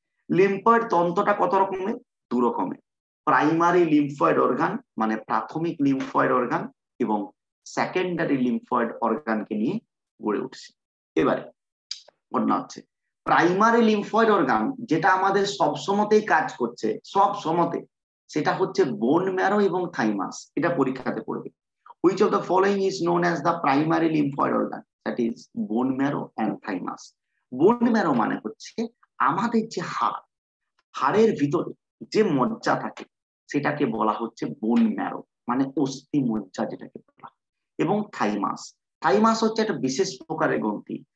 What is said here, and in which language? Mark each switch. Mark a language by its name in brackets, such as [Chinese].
[Bangla] Lymphoid তন্ত্রটা কত রকমের? দু রকমের। প্রাইমারি লিম্ফয়েড অর্গান মানে প্রাথমিক লিম্ফয়েড অর্গান, এবং সেকেন্ডারি লিম্ফয়েড অর্গানকে নিয়ে গড়ে উঠছে। এবারে ঘটনা হচ্ছে প্রাইমারি লিম্ফয়েড অর্গান যেটা আমাদের সবসময়তেই কাজ করছে, সব সময়তে, সেটা হচ্ছে বোন ম্যারো এবং থাইমাস। এটা পরীক্ষাতে পড়বে। [English] Which of the following is known as the primary lymphoid organ? That is bone marrow and thymus. [Bangla] Bone marrow মানে হচ্ছে আমাদের যে হাড়ের ভিতরে যে মজ্জা থাকে সেটাকে বলা হচ্ছে বোন ম্যারো, মানে অস্থি মজ্জা যেটাকে বলা। এবং থাইমাস, থাইমাস হচ্ছে একটা বিশেষ প্রকারের গ্রন্থি।